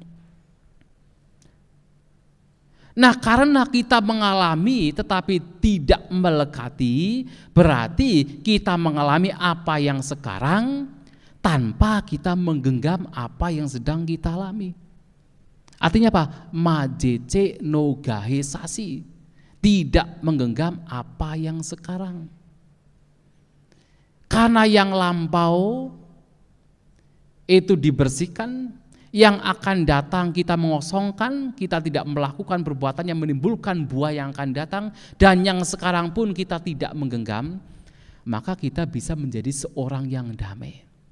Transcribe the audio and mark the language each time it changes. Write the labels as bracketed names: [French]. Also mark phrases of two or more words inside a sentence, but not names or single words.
[Indonesian] Nah, karena kita mengalami tetapi tidak melekati, berarti kita mengalami apa yang sekarang tanpa kita menggenggam apa yang sedang kita alami. Artinya apa? Majece no gahe sasi. Tidak menggenggam apa yang sekarang. Karena yang lampau itu dibersihkan, yang akan datang kita mengosongkan, kita tidak melakukan perbuatan yang menimbulkan buah yang akan datang, dan yang sekarang pun kita tidak menggenggam, maka kita bisa menjadi seorang yang damai.